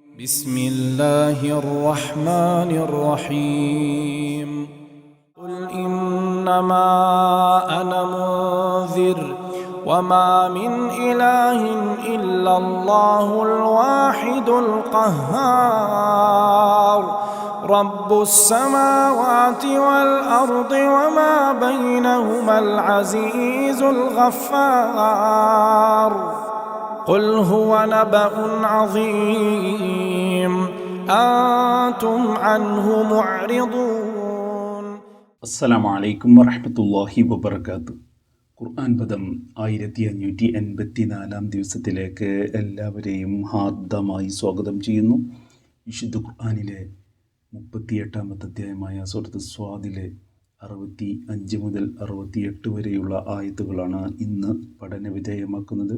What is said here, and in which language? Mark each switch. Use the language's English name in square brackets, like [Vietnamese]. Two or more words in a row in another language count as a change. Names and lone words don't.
[Arabic] بسم الله الرحمن الرحيم قل إنما أنا منذر وما من إله إلا الله الواحد القهار رب السماوات والأرض وما بينهما العزيز الغفار قل هو نبأ عظيم أنتم عنه معرضون السلام عليكم ورحمة الله وبركاته. [Malayalam] ഖുർആൻ പദം 1584 ദിവസത്തിലേക്ക് എല്ലാവരെയും ഹാർദമായി സ്വാഗതം ചെയ്യുന്നു. വിശുദ്ധ ഖുർആനിലെ 38-ാമത്തെ അധ്യായമായ സൂറത്ത് സ്വാദിലെ 65 മുതൽ 68 വരെയുള്ള ആയത്തുകളാണ് ഇന്ന് പഠന വിധേയമാക്കുന്നത്.